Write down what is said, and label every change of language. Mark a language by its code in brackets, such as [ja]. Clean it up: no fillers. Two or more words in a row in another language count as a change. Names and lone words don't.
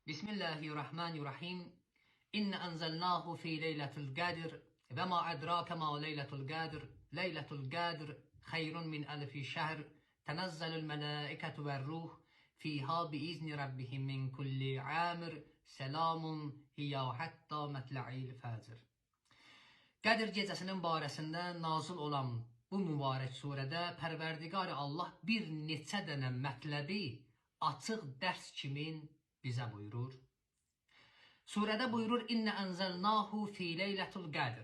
[ar] بسم الله الرحمن الرحيم إنا أنزلناه في ليلة القدر وما أدراك ما ليلة القدر. ليلة القدر خير من ألف شهر. تنزل الملائكة والروح فيها بإذن ربهم من كل أمر. سلام هي حتى مطلع الفجر. [az] Qədir gecəsinin barəsində nazil olan bu mübarək surədə Pərverdigar Allah bir neçə dənə mətləbi açıq dərs kimi bizə buyurur. Surədə buyurur: [ar] إنا أنزلناه في ليلة القدر.